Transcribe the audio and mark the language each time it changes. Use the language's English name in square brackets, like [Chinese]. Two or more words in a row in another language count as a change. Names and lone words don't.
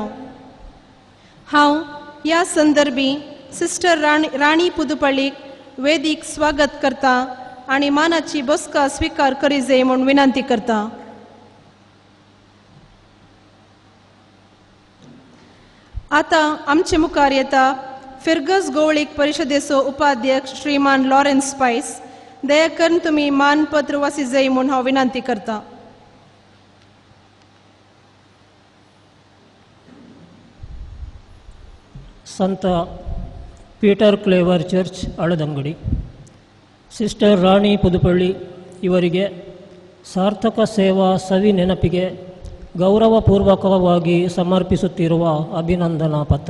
[Konkani] हांव ह्या संदर्भी सिस्टर राणी पुदुपल्लीक वेदीक स्वागत करता आनी मानाची बसका स्वीकार करी जाय म्हूण विनंती करता. आतां आमचे मुखार येता फिरगज गवळीक परिशदेचो उपाध्यक्ष श्रीमान लॉरेन्स स्पायस. दया करून तुमी मानपत्र वासी जाय म्हूण हांव विनंती करता. [Kannada] ಸಂತ ಪೀಟರ್ ಕ್ಲೇವರ್ ಚರ್ಚ್ ಅಳದಂಗಡಿ ಸಿಸ್ಟರ್ ರಾಣಿ ಪುದುಪಳ್ಳಿ ಇವರಿಗೆ ಸಾರ್ಥಕ ಸೇವಾ ಸವಿ ನೆನಪಿಗೆ ಗೌರವಪೂರ್ವಕವಾಗಿ ಸಮರ್ಪಿಸುತ್ತಿರುವ ಅಭಿನಂದನಾ ಪತ್ರ.